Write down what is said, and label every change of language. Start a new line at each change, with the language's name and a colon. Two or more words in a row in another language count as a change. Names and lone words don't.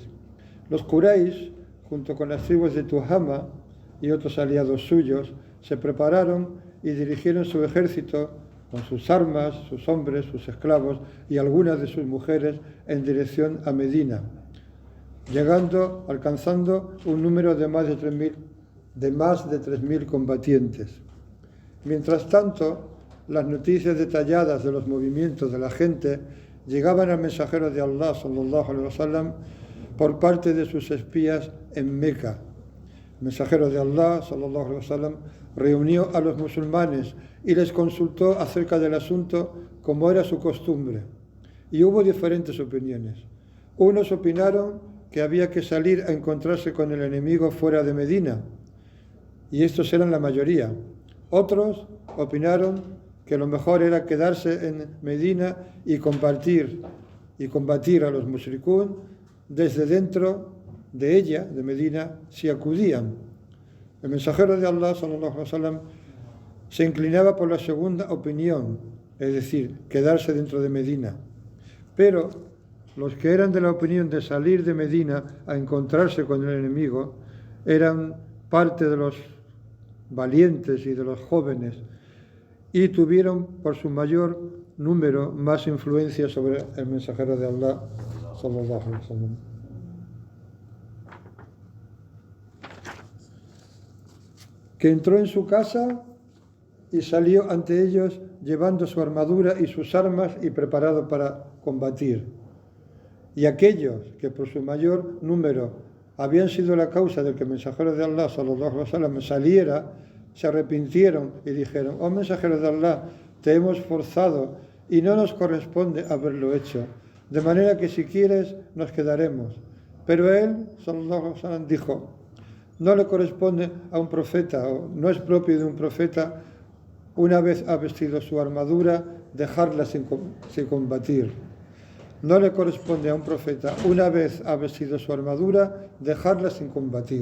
Spanish: Los Quraysh, junto con las tribus de Tuhama y otros aliados suyos, se prepararon y dirigieron su ejército con sus armas, sus hombres, sus esclavos y algunas de sus mujeres en dirección a Medina, alcanzando un número de más de 3.000 combatientes. Mientras tanto, las noticias detalladas de los movimientos de la gente llegaban al mensajero de Allah
Arabic: صلى الله عليه وسلم
Spanish: por parte de sus espías en Meca. El mensajero de Allah
Arabic: صلى الله عليه وسلم
Spanish: reunió a los musulmanes y les consultó acerca del asunto como era su costumbre. Y hubo diferentes opiniones. Unos opinaron que había que salir a encontrarse con el enemigo fuera de Medina, y estos eran la mayoría. Otros opinaron que lo mejor era quedarse en Medina y combatir a los mushrikún desde dentro de ella, de Medina, si acudían. El mensajero de Allah
Arabic: صلى الله عليه وسلم
Spanish: se inclinaba por la segunda opinión, es decir, quedarse dentro de Medina. Pero los que eran de la opinión de salir de Medina a encontrarse con el enemigo eran parte de los valientes y de los jóvenes, y tuvieron por su mayor número más influencia sobre el mensajero de Allah
Arabic: صلى الله عليه وسلم.
Spanish: Que entró en su casa y salió ante ellos llevando su armadura y sus armas y preparado para combatir. Y aquellos que por su mayor número habían sido la causa de que el mensajero de Allah
Arabic: صلى الله عليه وسلم
Spanish: saliera, se arrepintieron y dijeron: oh mensajero de Allah, te hemos forzado y no nos corresponde haberlo hecho, de manera que si quieres nos quedaremos. Pero él,
Arabic: صلى الله عليه وسلم,
Spanish: dijo: no le corresponde a un profeta, o no es propio de un profeta, una vez ha vestido su armadura, dejarla sin combatir. No le corresponde a un profeta, una vez ha vestido su armadura, dejarla sin combatir.